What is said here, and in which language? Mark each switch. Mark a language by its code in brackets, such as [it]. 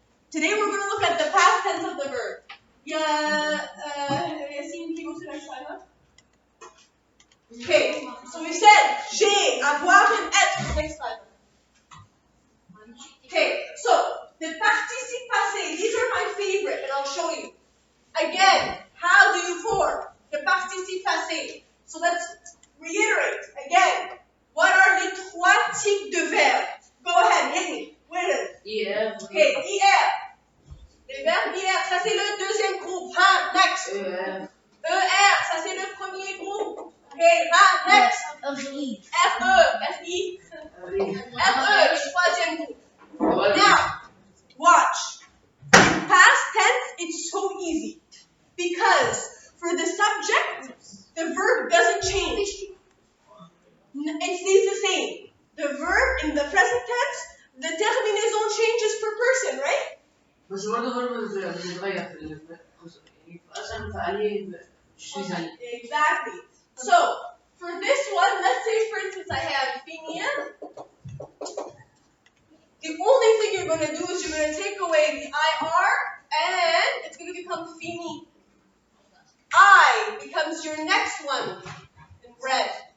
[en] Today we're going to look at the past tense of the verb. Yassine, can you go to the next slide? Okay, so we said j'ai, avoir, and être. Next slide. Okay, so the participe passé, these are my favorite, and I'll show you. Again, how do you form the participe passé? So let's reiterate again. What are [fr] les trois types de verbes? [en] Go ahead, hit me. Where is it? IR. Okay, IR. [fr] Les verbes IR, ça c'est le deuxième groupe. Hein, next. ER, ça c'est le premier groupe. [en] Okay, hein, next. FI. [fr] RE, le troisième groupe. [en] Now, watch. Past tense, it's so easy. Because for the subject, the verb doesn't change. It stays the same. The verb in the present tense, the terminaison changes per person, right? [ar] بس برضه برضه بيتغير في أصلا فعليه [en] Exactly. So, for this one, let's say for instance I have finir. The only thing you're going to do is you're going to take away the IR and it's going to become fini. I becomes your next one in red.